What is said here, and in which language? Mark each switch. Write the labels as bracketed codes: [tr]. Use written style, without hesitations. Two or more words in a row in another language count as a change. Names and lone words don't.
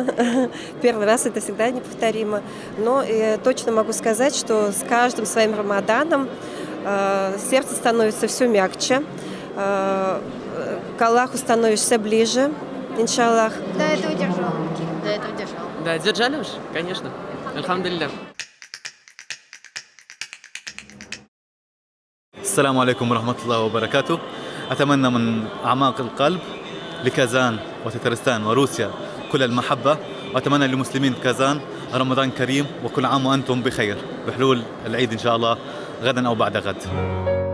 [ru] Первый раз это всегда неповторимо. Но точно могу сказать, что с каждым своим Рамаданом сердце становится все мягче. К Аллаху становишься ближе, иншаллах. До этого держал. Да, держали уж, конечно. Альхамдулилля. [ar] السلام عليكم ورحمة الله وبركاته. أتمنى من أعماق القلب لكازان وتترستان وروسيا كل المحبة، وأتمنى للمسلمين في كازان رمضان كريم وكل عام وأنتم بخير بحلول العيد إن شاء الله غدا أو بعد غد.